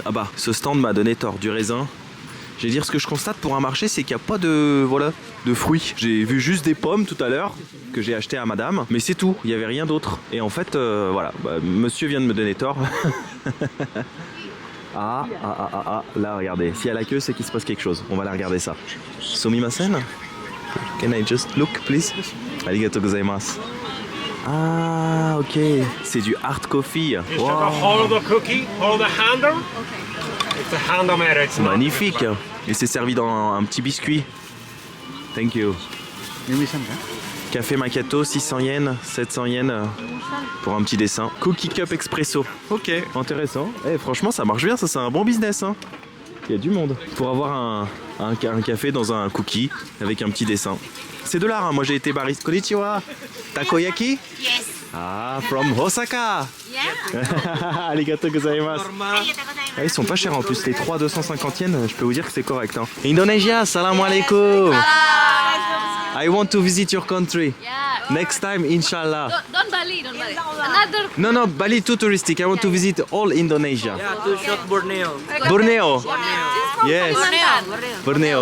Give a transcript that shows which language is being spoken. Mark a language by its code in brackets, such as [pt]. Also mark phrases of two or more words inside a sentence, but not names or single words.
[fr] Ah bah, ce stand m'a donné tort, du raisin. Je vais dire, ce que je constate pour un marché, c'est qu'il n'y a pas de fruits. J'ai vu juste des pommes tout à l'heure que j'ai acheté à madame, mais c'est tout. Il n'y avait rien d'autre. Et en fait, voilà, bah, monsieur vient de me donner tort. Ah, là regardez, s'il y a la queue c'est qu'il se passe quelque chose, on va la regarder ça. [ja] Sumimasen? [en] Can I just look please? [ja] Arigatou gozaimasu. [fr] Ah ok, c'est du [en] hard coffee. [fr] Wow. Magnifique. Et c'est servi dans un petit biscuit. [en] Thank you. [fr] Café macchiato, 600 yens, 700 yens pour un petit dessin. [en] Cookie cup expresso. Ok, intéressant. [fr] Franchement, ça marche bien, ça c'est un bon business. Hein. Il y a du monde. Pour avoir un café dans un cookie avec un petit dessin. C'est de l'art, hein. Moi j'ai été bariste. [ja] Konnichiwa. Takoyaki? [en] Yes. Ah, from Osaka. Yeah. [ja] Arigatou gozaimasu. [fr] Ah, ils sont pas chers en plus, les 3 250 yens, je peux vous dire que c'est correct. Hein. [en] Indonesia, [ar] salam alaikum. [en] I want to visit your country. Yeah. Next time, inshallah. Don't Bali. Another. No, Bali too touristic. I want to visit all Indonesia. Yeah, to shot Borneo. Borneo. Yeah. Yes. Borneo. Borneo.